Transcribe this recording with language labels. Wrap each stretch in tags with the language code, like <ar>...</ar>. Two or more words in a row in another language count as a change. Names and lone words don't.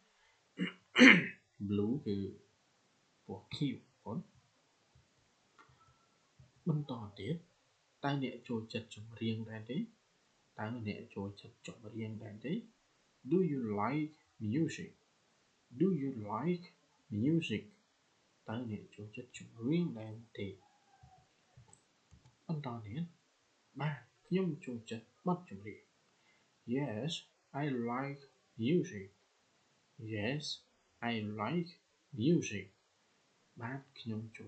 <km>blue គឺពណ៌ខៀវបងបន្តទៀតតើអ្នកចូលចិត្តចម្រៀងដែរទេតើអ្នកចូលចិត្តចម្រៀងដែរទេ</km> <en>Do you like music Do you like music</en> <km>តើអ្នកចូលចិត្តចម្រៀងដែរទេ បន្តទៀតបាទខ្ញុំចូលចិត្តបទចម្រៀង</km> <en>Yes I like music Yes I like music</en> <km>បាទខ្ញុំចូល</km>